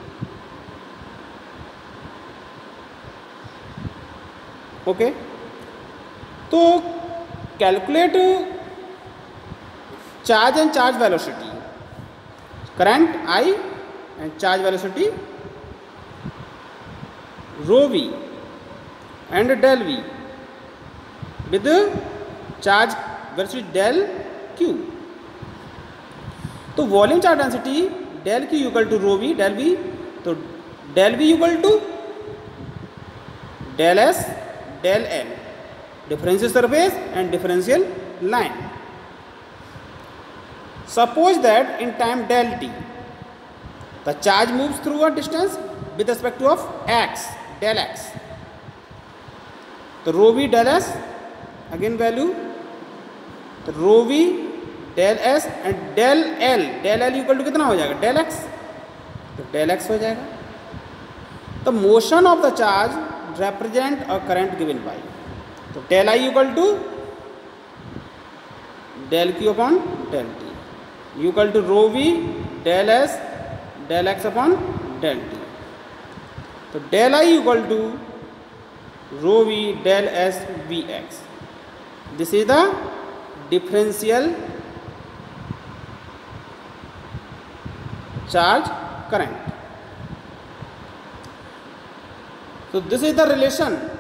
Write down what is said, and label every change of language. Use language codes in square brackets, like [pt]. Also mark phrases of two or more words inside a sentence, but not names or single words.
[en] Okay, so calculate charge and charge velocity, current I and charge velocity rho V and del V with charge velocity del Q. तो volume charge density del Q equal to rho V del V, तो del V equal to del S del L, differential surface and differential line. Suppose that in time del T the charge moves through a distance with respect to of x del X. तो rho V del S again value, तो rho V del S and del L equal to [hi] कितना हो जाएगा [en] del X, तो del X [hi] हो जाएगा. [en] तो motion of the charge represent a current given by, तो del I equal to del Q upon del T equal to rho V del S del X upon del T. तो del I equal to rho V del S Vx. This is the differential charge current. So this is the relation.